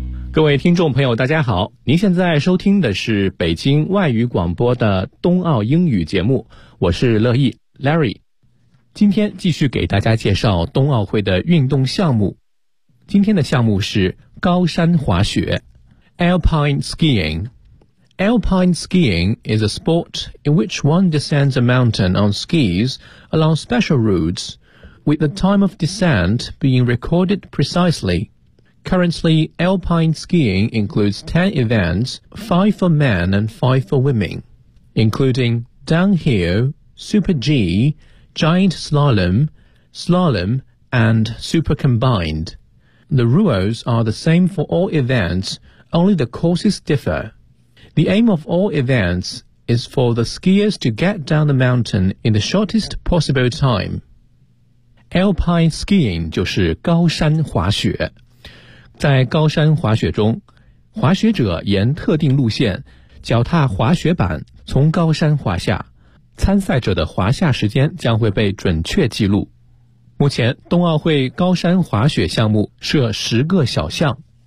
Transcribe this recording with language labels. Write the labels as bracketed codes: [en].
[zh] 各位听众朋友，大家好，您现在收听的是北京外语广播的冬奥英语节目，我是乐意 Larry。今天继续给大家介绍冬奥会的运动项目，今天的项目是高山滑雪。 [en] Alpine skiing. Alpine skiing is a sport in which one descends a mountain on skis along special routes, with the time of descent being recorded precisely. Currently, alpine skiing includes 10 events, 5 for men and 5 for women, including downhill, super G, giant slalom, slalom, and super combined. The rules are the same for all events,Only the courses differ. The aim of all events is for the skiers to get down the mountain in the shortest possible time. [zh] Alpine skiing 就是高山滑雪。在高山滑雪中，滑雪者沿特定路线，脚踏滑雪板从高山滑下。参赛者的滑下时间将会被准确记录。目前，冬奥会高山滑雪项目设十个小项。